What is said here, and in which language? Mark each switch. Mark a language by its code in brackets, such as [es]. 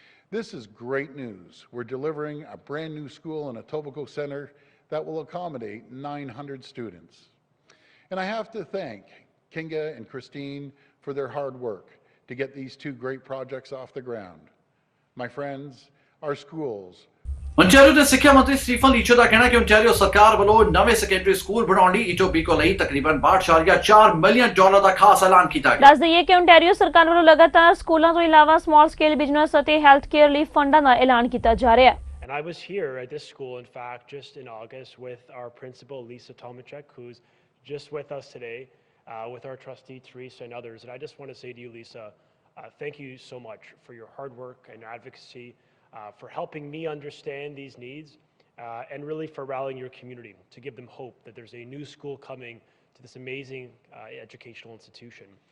[en] This is great news. We're delivering a brand new school in Etobicoke Centre that will accommodate 900 students. And I have to thank Kinga and Christine for their hard work to get these 2 great projects off the ground. My friends, our schools [pa] Ontario ਦੇ ਸਿੱਖਿਆ ਮੰਤਰੀ Stephen ਲੀਚੋ ਦਾ ਕਹਿਣਾ ਹੈ ਕਿ Ontario ਸਰਕਾਰ ਵੱਲੋਂ ਨਵੇਂ secondary school ਬਣਾਉਣ ਲਈ ਇਟੋਬੀਕੋ ਲਈ ਤਕਰੀਬਨ $62.4 ਮਿਲੀਅਨ ਦਾ ਖਾਸ ਐਲਾਨ ਕੀਤਾ ਗਿਆ। ਦੱਸ ਦਈਏ ਕਿ ਓਨਟਾਰੀਓ ਸਰਕਾਰ ਵੱਲੋਂ ਲਗਾਤਾਰ ਸਕੂਲਾਂ ਤੋਂ ਇਲਾਵਾ ਸਮਾਲ ਸਕੇਲ ਬਿਜ਼ਨਸ ਅਤੇ ਹੈਲਥ ਕੇਅਰ ਲਈ ਫੰਡਾਂ ਦਾ ਐਲਾਨ ਕੀਤਾ ਜਾ ਰਿਹਾ ਹੈ। [en] And I was here at this school, in fact, just in August with our principal, Lisa Tomachek, who's just with us today, with our trustee, Teresa, and others. And I just want to say to you, Lisa, thank you so much for your hard work and advocacy, for helping me understand these needs, and really for rallying your community to give them hope that there's a new school coming to this amazing educational institution.